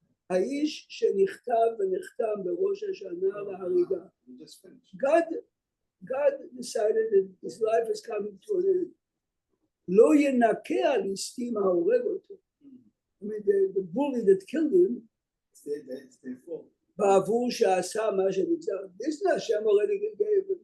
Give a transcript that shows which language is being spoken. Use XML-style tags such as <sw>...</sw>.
<he>האיש שנכתב ונחתם בראש השנה להריגה.</he> <en>We just finished. God decided that his life is coming to an end.</en> <he>לא ינקה על ליסטים ההורג אותו.</he> <en>I mean, the bully that killed him, It's their fault.</en> <he>בעבור שעשה מה שנגזר.</he> <en>This Hashem already gave it.</en>